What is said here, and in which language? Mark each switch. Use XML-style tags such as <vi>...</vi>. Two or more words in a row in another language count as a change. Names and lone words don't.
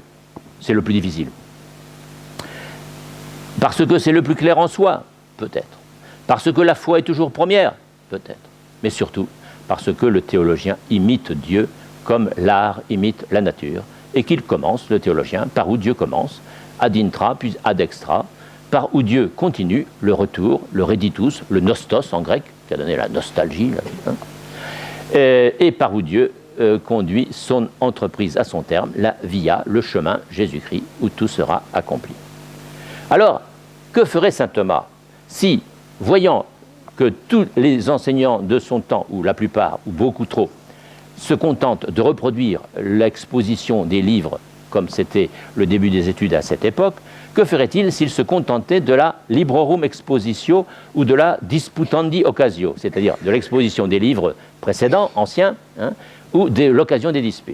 <fr>C'est le plus difficile. Parce que c'est le plus clair en soi, peut-être. Parce que la foi est toujours première, peut-être. Mais surtout, parce que le théologien imite Dieu comme l'art imite la nature, et qu'il commence, le théologien, par où Dieu commence,</fr> <la>ad intra, puis ad extra,</la> <fr>par où Dieu continue, le retour, le reditus, le nostos en grec, qui a donné la nostalgie, là, et par où Dieu conduit son entreprise à son terme, la via, le chemin, Jésus-Christ, où tout sera accompli. Alors, que ferait saint Thomas si, voyant que tous les enseignants de son temps, ou la plupart, ou beaucoup trop, se contentent de reproduire l'exposition des livres, comme c'était le début des études à cette époque, que ferait-il s'il se contentait de la</fr> <la>librorum expositio</la> <fr>ou de la</fr> <la>disputandi occasio,</la> <fr>c'est-à-dire de l'exposition des livres précédents, anciens, ou de l'occasion des disputes?</fr>